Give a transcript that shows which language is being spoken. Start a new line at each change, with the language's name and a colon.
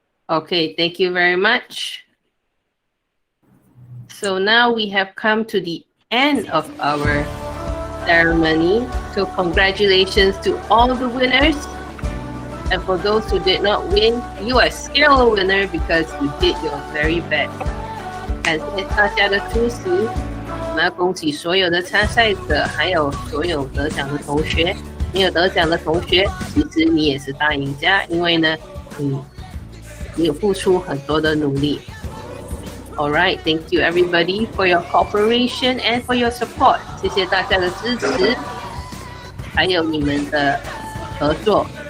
English: Okay, thank you very much. So now we have come to the end of our ceremony. So congratulations to all the winners. And for those who did not win, you are still a winner because you did your very best.
Chinese: 感谢大家的出席，我们要恭喜所有的参赛者，还有所有得奖的同学。没有得奖的同学，其实你也是大赢家，因为呢，你有付出很多的努力。
English: All right, thank you everybody for your cooperation and for your support.
Chinese: 谢谢大家的支持，还有你们的合作。